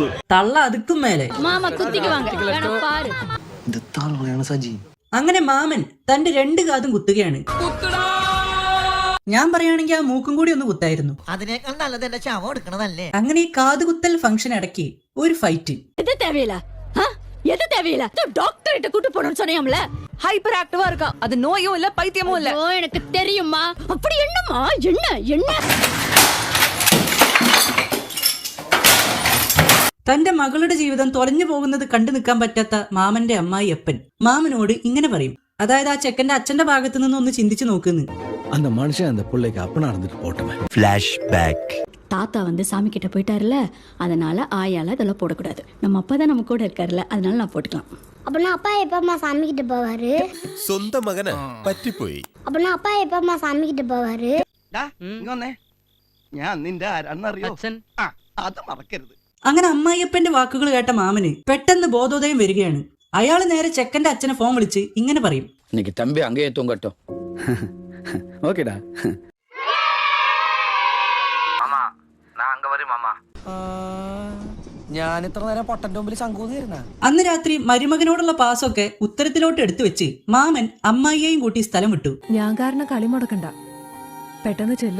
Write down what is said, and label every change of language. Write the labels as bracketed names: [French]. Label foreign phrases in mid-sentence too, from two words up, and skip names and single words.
[Malayalam] തള്ള അതുക്കും മേലെ. അങ്ങനെ മാമൻ തന്റെ 2 കാതും കുത്തുകയാണ്. ഞാൻ പറയുകയാണെങ്കിൽ ആ മൂക്കും കൂടി ഒന്ന് കുത്തായിരുന്നു. അങ്ങനെ ഈ കാതുകുത്തൽ ഫംഗ്ഷൻ ഇടയ്ക്ക് ഒരു ഫൈറ്റ്. [English] hyper activa [Tamil] இருக்கா, அது நோயும் இல்ல பைத்தியமும் இல்ல. எனக்கு தெரியுமா? அப்படி என்னம்மா? என்ன [Malayalam] തന്റെ മകളുടെ ജീവിതം തൊലഞ്ഞു പോകുന്നത് കണ്ടു നിൽക്കാൻ പറ്റാത്ത മാമന്റെ അമ്മായി അപ്പൻ മാമനോട് ഇങ്ങനെ പറയും. അതായത് ആ ചെക്കന്റെ അച്ഛന്റെ ഭാഗത്ത് നിന്ന് ഒന്ന് ചിന്തിച്ചു നോക്കുന്നു. [Tamil] தாத்தா சாமி கிட்ட போயிட்டாருல, அதனால ஆயால இதெல்லாம் போடக்கூடாது. நம்ம அப்பா தான் நம்ம கூட இருக்காருல்ல, அதனால நான் போட்டுக்கலாம். அப்பனா அப்பா எப்பமா சாமி கிட்ட போவாரு? [Malayalam] സ്വന്തം മകന് പറ്റിപ്പോയി. [Tamil] அப்பனா அப்பா எப்பமா சாமி கிட்ட போவாரு? [Malayalam] ഞാൻ നിന്റെ ആരാന്നറിയോ? അത് മറക്കരുത്. അങ്ങനെ അമ്മായിയപ്പന്റെ വാക്കുകൾ കേട്ട മാമന് പെട്ടെന്ന് ബോധോദയം വരികയാണ്. അയാള് നേരെ ചെക്കന്റെ അച്ഛനെ ഫോൺ വിളിച്ച് ഇങ്ങനെ പറയും. [Tamil] இன்னைக்கு தம்பி அங்கேயே தூங்கட்டும். ஓகேடா. [Malayalam] മാമാ ഞാൻ അങ്ങ് വരും മാമാ. ഞാൻ ഇത്ര നേരം പൊട്ടന്റെ മുമ്പിൽ ശങ്കൂന്നിരുന്ന. അന്ന് രാത്രി മരുമകനോടുള്ള പാസൊക്കെ ഉത്തരത്തിലോട്ട് എടുത്തു വെച്ച് മാമൻ അമ്മായിയെയും കൂട്ടി സ്ഥലം വിട്ടു. ഞാൻ കാരണം കളി മുടക്കണ്ട, പെട്ടെന്ന് ചെല്ല്.